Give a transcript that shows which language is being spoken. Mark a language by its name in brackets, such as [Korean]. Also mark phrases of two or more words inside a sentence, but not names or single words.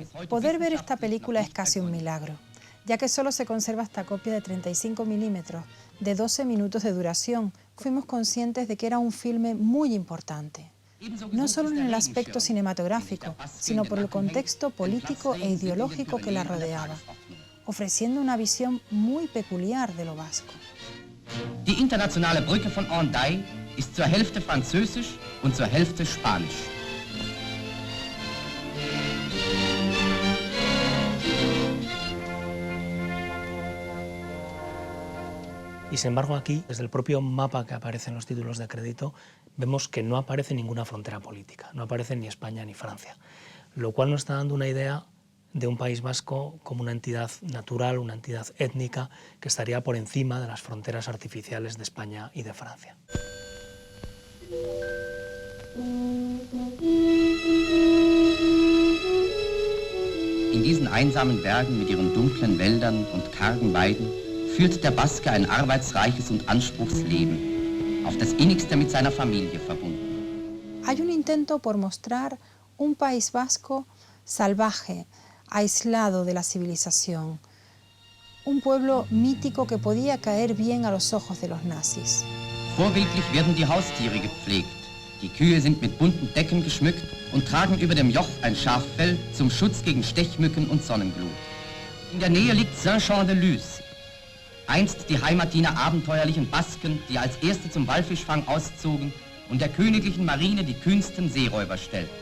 [Spanish] Poder ver esta película es casi un milagro, ya que solo se conserva esta copia de 35 milímetros, de 12 minutos de duración. Fuimos conscientes de que era un filme muy importante. No solo en el aspecto cinematográfico, sino por el contexto político e ideológico que la rodeaba, ofreciendo una visión muy peculiar de lo vasco. [German] Die internationale Brücke von Hendaye ist zur Hälfte französisch und zur Hälfte spanisch. [Spanish] Y sin embargo aquí, desde el propio mapa que aparece en los títulos de crédito, vemos que no aparece ninguna frontera política, no aparecen ni España ni Francia, lo cual nos está dando una idea de un País Vasco como una entidad natural, una entidad étnica que estaría por encima de las fronteras artificiales de España y de Francia. [German] In diesen einsamen Bergen mit ihren dunklen Wäldern und kargen Weiden führt der Baske ein arbeitsreiches und anspruchsvolles Leben, auf das innigste mit seiner Familie verbunden. [Spanish] Hay un intento por mostrar un País Vasco salvaje, aislado de la civilización, un pueblo mítico que podía caer bien a los ojos de los nazis. [German] Vorbildlich werden die Haustiere gepflegt. Die Kühe sind mit bunten Decken geschmückt und tragen über dem Joch ein Schaffell zum Schutz gegen Stechmücken und Sonnenglut. In der Nähe liegt Saint-Jean-de-Luz, einst die Heimat jener abenteuerlichen Basken, die als erste zum Walfischfang auszogen und der königlichen Marine die kühnsten Seeräuber stellten.